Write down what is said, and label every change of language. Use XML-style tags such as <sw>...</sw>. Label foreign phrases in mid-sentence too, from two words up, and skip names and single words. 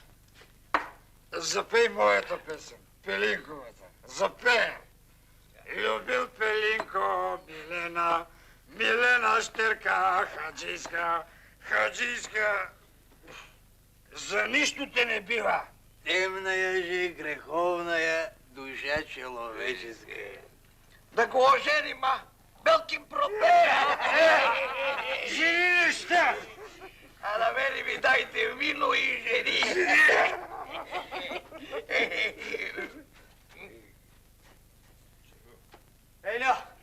<bg>Запей моята песен, Пелинковата. Запей! Любил Пелинко, Милена, Милена Щерка, хаджийска, хаджийска. За нищо те не бива.</bg> <ru>Темная же, греховная душа человеческая.</ru> <bg>Да го оженим, а? Белкин пропея! Жени неща! А на мене ми дайте вино и жени! Елю!</bg>